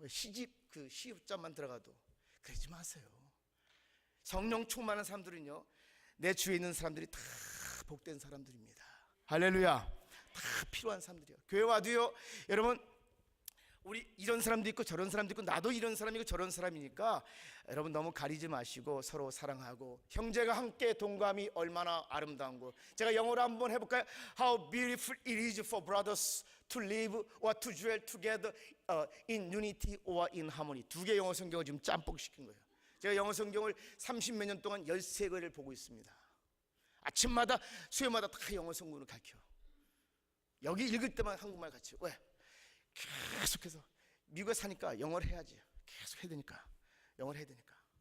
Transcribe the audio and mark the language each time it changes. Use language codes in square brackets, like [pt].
[ko] 시집 그 시옷자만 들어가도. 그러지 마세요. 성령 충만한 사람들은요, 내 주위에 있는 사람들이 다 복된 사람들입니다. 할렐루야. 다 필요한 사람들이에요. 교회 와도요, 여러분, 우리 이런 사람도 있고 저런 사람도 있고, 나도 이런 사람이고 저런 사람이니까 여러분 너무 가리지 마시고 서로 사랑하고, 형제가 함께 동감이 얼마나 아름다운 거. 제가 영어로 한번 해볼까요? [en] How beautiful it is for brothers to live or to dwell together in unity or in harmony. [ko] 두 개 영어 성경을 지금 짬뽕 시킨 거예요. 제가 영어 성경을 30몇 년 동안 13권을 보고 있습니다. 아침마다 수요마다 다 영어 성경을 가르쳐. 여기 읽을 때만 한국말 같이. 왜? 계속해서 미국에 사니까 영어를 해야지. 계속 해야 되니까. 영어를 해야 되니까.